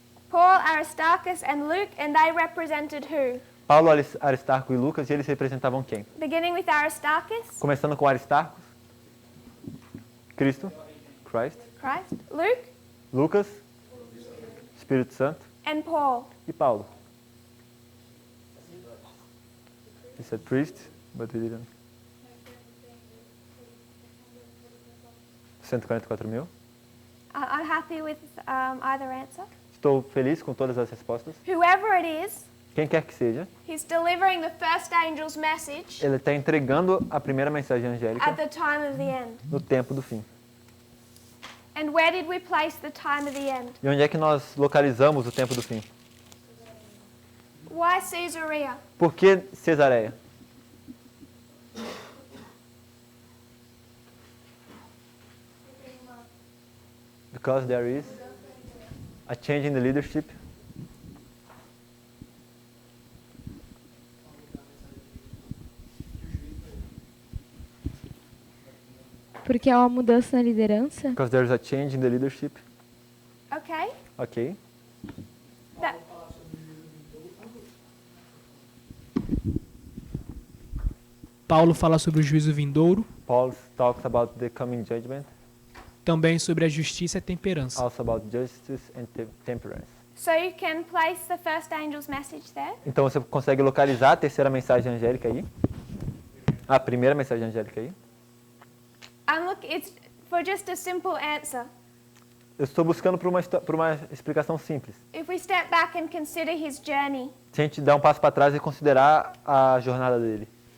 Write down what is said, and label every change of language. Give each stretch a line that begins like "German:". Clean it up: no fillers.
English: Paul, Aristarchus, and Luke, and they represented who?
Portuguese: Paulo, Aristarco e Lucas, e eles representavam quem?
English: Beginning with Aristarchus,
Portuguese: Começando com Aristarcos, Cristo, Christ,
English: Christ, Luke,
Portuguese: Lucas, Espírito Santo
English: and Paul.
Portuguese: e Paulo.
English: He said priest, but he didn't.
Portuguese: 144.000.
English: I'm happy with either answer.
Portuguese: Estou feliz com todas as respostas.
English: Whoever it is,
Portuguese: Quem quer que seja,
English: he's delivering the first angel's message
Portuguese: ele está entregando a primeira mensagem
English: at
Portuguese: angélica
English: the time of the end.
Portuguese: no tempo do fim.
English: And where did we place the time of the end?
Portuguese: E onde é que nós localizamos o tempo do fim?
English: Why Caesarea?
Portuguese: Por que Cesareia?
English: Because there is a change in the leadership.
Portuguese: Porque há uma mudança na liderança.
English: Because there is a change in the leadership. Okay.
Portuguese: Ok.
English: That,
Portuguese: Paulo fala sobre o juízo vindouro,
English: Paul talks about the coming judgment,
Portuguese: também sobre a justiça e a temperança.
English: also about justice and temperance. so you can place the first angel's message there.
Portuguese: Então você consegue localizar a terceira mensagem angélica aí? A primeira mensagem angélica aí?
English: And look, it's for just a simple answer.
Portuguese: Eu estou buscando por uma explicação simples.
English: If we step back and consider his journey
Portuguese: Se a gente der um passo para trás e considerar a jornada dele